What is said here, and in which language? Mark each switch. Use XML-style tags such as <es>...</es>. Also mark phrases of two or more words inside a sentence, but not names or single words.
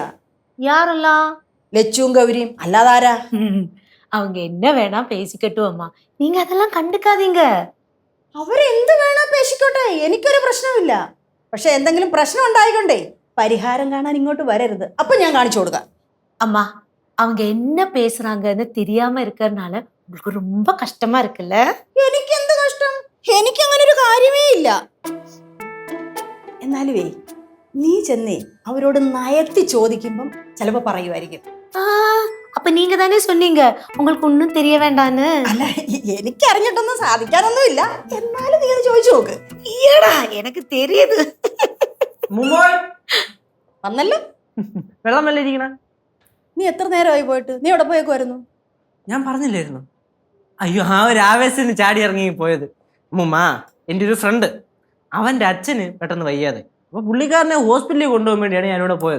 <ta>யாரெல்லாம்?</ta> <ml>ലച്ചുവും ഗൗരിയും. അല്ലാതാരാ?</ml> <ta>அவங்க என்ன வேணா பேசிக்கட்டும் அம்மா, நீங்க அதெல்லாம் கண்டுக்காதீங்க.</ta> <ml>അവരെന്ത് വേണോ പേശിക്കോട്ടെ, എനിക്കൊരു പ്രശ്നമില്ല. പക്ഷെ എന്തെങ്കിലും പ്രശ്നം ഉണ്ടായിക്കൊണ്ടേ പരിഹാരം കാണാൻ ഇങ്ങോട്ട് വരരുത്. അപ്പൊ ഞാൻ കാണിച്ചു കൊടുക്കാം.</ml> <ta>அம்மா, அவங்க என்ன பேசுறாங்கன்னு தெரியாம இருக்கறனால உங்களுக்கு ரொம்ப கஷ்டமா இருக்குல்ல?</ta> <ml>എനിക്ക് എന്ത് കഷ്ടം? എനിക്കങ്ങനെ ഒരു കാര്യമേ ഇല്ല. എന്നാലുവേ നീ ചെന്നേ അവരോട് നയത്തി ചോദിക്കുമ്പം ചിലപ്പോ പറയുമായിരിക്കും.</ml> <ta>அப்ப நீங்க தானே சொன்னீங்க உங்களுக்கு ஒண்ணும் தெரிய வேண்டான்னு.</ta> <ml>അല്ല എനിക്ക് അറിഞ്ഞിട്ടൊന്നും സാധിക്കാനൊന്നും ഇല്ല. എന്നാലും നീ ഒന്ന് ചോദിച്ചു നോക്ക്. ഈടാ എനിക്ക് தெரியுது. വന്നല്ലോ. വെള്ളം വല്ല ഇരിക്കണ. നീ എത്ര നേരമായി പോയിട്ട്? നീ എവിടെ പോയേക്കുമായിരുന്നു? ഞാൻ പറഞ്ഞില്ലായിരുന്നു? അയ്യോ, ആ ഒരു ആവേശത്തിന് ചാടി ഇറങ്ങി പോയത്. മുമ്മ, എൻ്റെ ഒരു ഫ്രണ്ട്, അവൻ്റെ അച്ഛന് പെട്ടെന്ന് വയ്യാതെ, അപ്പൊ പുള്ളിക്കാരനെ ഹോസ്പിറ്റലിൽ കൊണ്ടുപോകാൻ വേണ്ടിയാണ് ഞാനിവിടെ പോയത്.</ml>